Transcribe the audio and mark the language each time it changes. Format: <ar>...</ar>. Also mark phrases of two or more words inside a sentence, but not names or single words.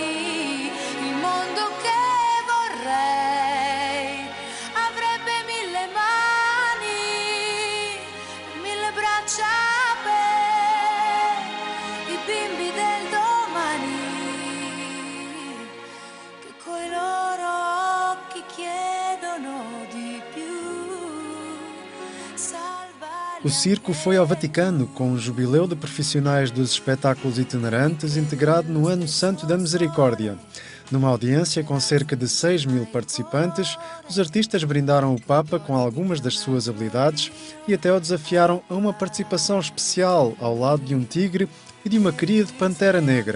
<it>Il mondo che vorrei avrebbe 1000 mani, 1000 braccia per i bimbi del domani, che coi loro occhi chiedono di più.</it> <pt>O circo foi ao Vaticano com o Jubileu de Profissionais dos Espetáculos Itinerantes integrado no Ano Santo da Misericórdia. Numa audiência com cerca de 6.000 participantes, os artistas brindaram o Papa com algumas das suas habilidades e até o desafiaram a uma participação especial ao lado de um tigre e de uma cria de pantera negra.</pt>